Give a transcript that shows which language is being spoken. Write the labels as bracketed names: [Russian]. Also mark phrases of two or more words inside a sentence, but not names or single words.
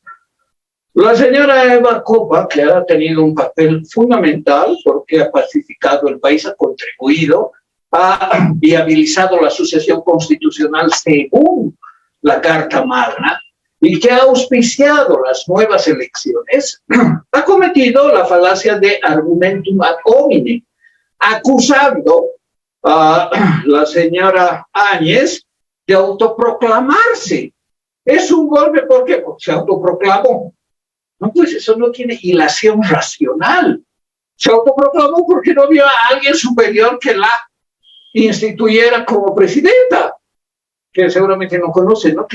[Spanish] La señora Eva Copa, que ha tenido un papel fundamental porque ha pacificado el país, ha contribuido, ha viabilizado la sucesión constitucional según la Carta Magna y que ha auspiciado las nuevas elecciones, ha cometido la falacia de [Latin] argumentum ad hominem, [Spanish] acusando a la señora Áñez de autoproclamarse. Es un golpe porque se autoproclamó. No, pues eso no tiene hilación racional. Se autoproclamó porque no vio a alguien superior que la instituyera como presidenta, que seguramente no conoce, ¿no?